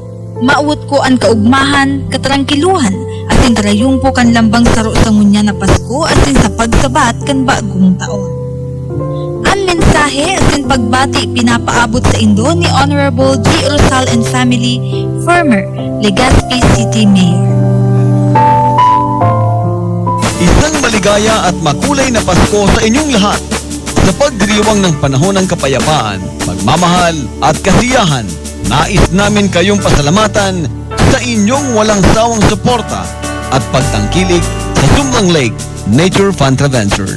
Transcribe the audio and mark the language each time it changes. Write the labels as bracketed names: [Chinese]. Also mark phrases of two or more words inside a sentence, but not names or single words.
[Bikol] Mauot ko ang kaugmahan, katrangkiluhan, at ang karayumpo kan lambang saro sa ngunya na Pasko at ang sa pagsabat kan bagong taon. Ang mensahe at ang pagbati pinapaabot sa Indo ni Honorable G. [English] Rosal and Family, former Legazpi City Mayor. [Filipino] Isang maligaya at makulay na Pasko sa inyong lahat. Sa pagdiriwang ng panahon ng kapayapaan, pagmamahal at kasiyahan, nais namin kayong pasalamatan sa inyong walang sawang suporta at pagtangkilik sa Sumlang Lake Nature Fun Adventure.